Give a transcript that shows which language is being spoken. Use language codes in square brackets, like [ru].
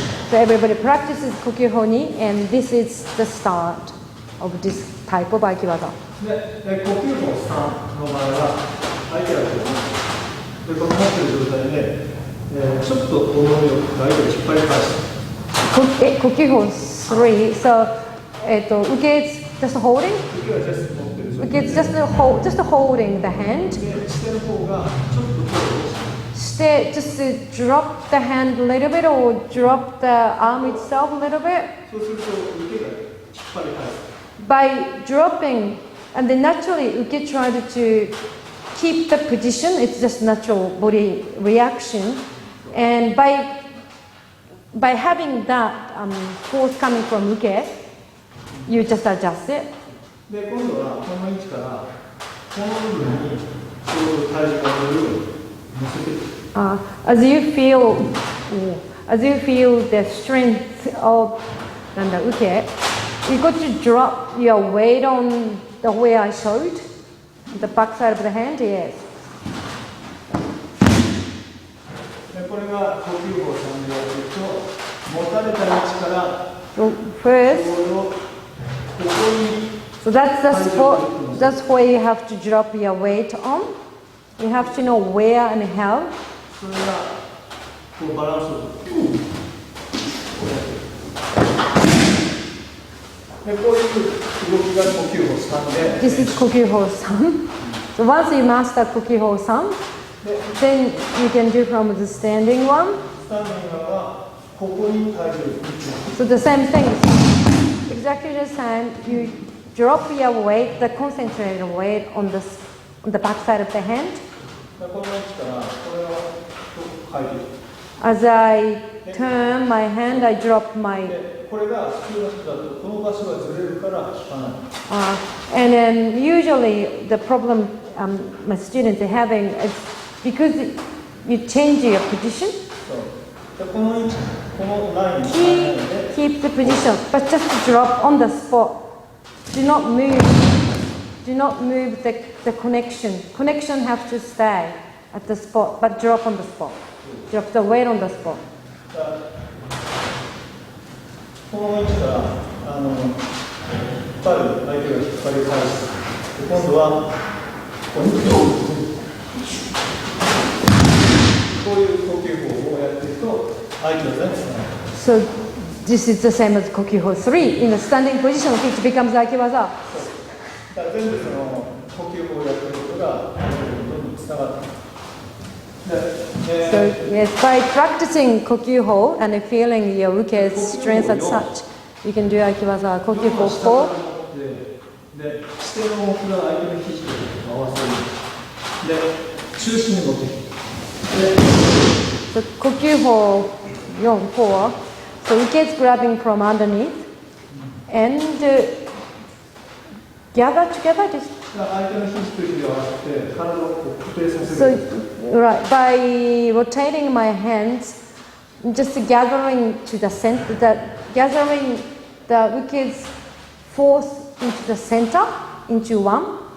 [en] So everybody practices Kokyu-ho and this is the start of this type of Aiki-waza. [ja] で、呼吸法3の場合は、相手がこの持っている状態で、ちょっと重みを相手を引っ張り返す。 [en] Kokyu-ho 3, so uke is just holding? [ja] 受けはジャスト持ってる。 [en] Uke is just holding the hand. [ja] で、してる方がちょっと手を下ろす。 [en] Just to drop the hand a little bit or drop the arm itself a little bit. [ja] そうすると受けが引っ張り返す。 [en] By dropping, and then naturally uke tried to keep the position, it's just natural body reaction. And by having that force coming from uke, you just adjust it. [ja] で、今度はこの位置からこの部分にちょうど体重が乗るように乗せていく。 [en] As you feel the strength of uke, you got to drop your weight on the way I showed, the back side of the hand, yes. [ja] で、これが呼吸法3でやると、持たれた位置から [en] So first, [ja] ここに [en] so that's where you have to drop your weight on. You have to know where and how. [ja] それがこうバランスをこういう動きが呼吸法3で [en] This is Kokyu-ho 3. So once you master Kokyu-ho 3, then you can do from the standing one. [ja] スタンディングはここに体重を置く。 [en] So the same thing, exactly the same. You drop your weight, the concentrated weight on the back side of the hand. [ja] この位置からこれを書いていく。 [en] As I turn my hand, I drop my. [ja] これが普通の人だとこの場所がずれるから効かない。 [en] And then usually the problem my students are having is because you change your position. [ja] でこの位置、このラインに入らないで [en] Keep the position, but just drop on the spot. Do not move. Do not move the connection. Connection has to stay at the spot, but drop on the spot. Drop the weight on the spot. [ja] この位置から引っ張る、相手が引っ張り返す。で今度はこういう呼吸法をやっていくと相手の座につながる。 [en] So this is the same as Kokyu-ho 3. In a standing position, which becomes Aiki-waza. [ja] だから全部その呼吸法をやっていることが相手のことにつながっている。 [en] So yes, by practicing Kokyu-ho and feeling your uke's strength as such, you can do Aiki-waza Kokyu-ho 4. [ja] で、視点を相手の肘と合わせる。で、中心に持っていく。 [en] So Kokyu-ho 4. So uke is grabbing from underneath and gather together. Just [ja] 相手の肘と肘を合わせて体を固定させる。 [en] So right, by rotating my hands, just gathering to the center, gathering the uke's force into the center, into one.